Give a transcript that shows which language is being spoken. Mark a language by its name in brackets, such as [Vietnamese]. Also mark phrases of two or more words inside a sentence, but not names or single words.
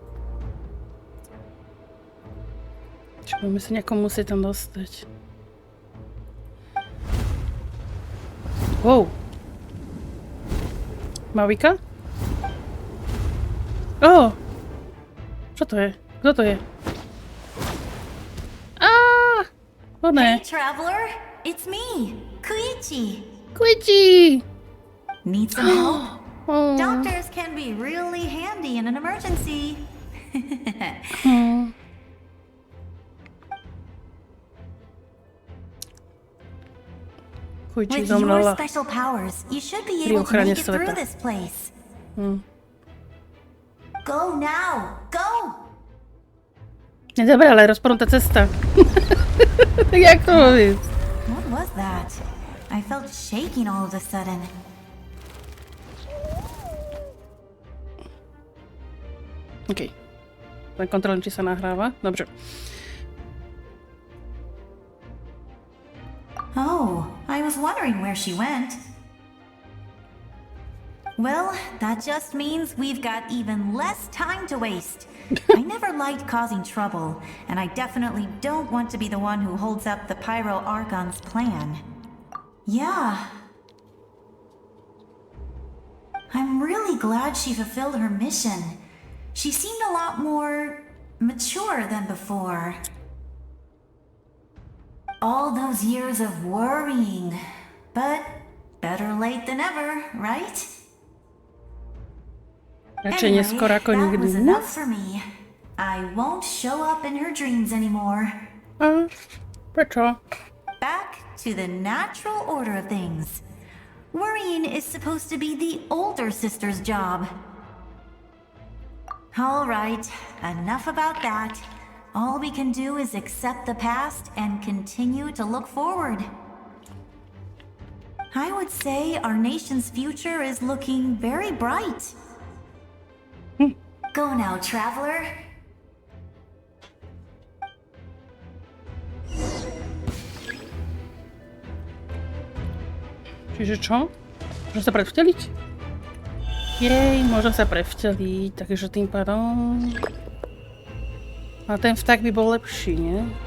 [Slovak] Čiže budeme sa nejako musieť tam dostať. [English] Wow. Mavika? Oh! [Slovak] Čo to je? Kto to je? [English] Hey, traveler! It's me, Koichi! Koichi! Need some help? Doctors can be really handy in an emergency. With your special powers, you should be able to make it through this place. Go now! Go! [Slovak] Dobre, ale rozpadnutá cesta. Jak to môže ísť? [English] What was that? I felt shaking all of a sudden. OK. [Slovak] Len kontrolujem, či sa nahráva. Dobre. [English] Oh, I was wondering where she went. Well, that just means we've got even less time to waste. I never liked causing trouble, and I definitely don't want to be the one who holds up the Pyro Archon's plan. Yeah. I'm really glad she fulfilled her mission. She seemed a lot more mature than before. All those years of worrying, but better late than ever, right? [Slovak] Raczej nieskoro ako [English] that [Slovak] nigdy, [English] was [Slovak] nie? [English] enough for me. I won't show up in her dreams anymore. [Slovak] A, prečo? [English] Back to the natural order of things. Worrying is supposed to be the older sister's job. All right, enough about that. All we can do is accept the past and continue to look forward. I would say our nation's future is looking very bright. Go now, traveler. [Slovak] Čiže čo? Môže sa prevteliť? Jej, môže sa prevteliť, takže tým pádom... A ten vták by bol lepší, nie?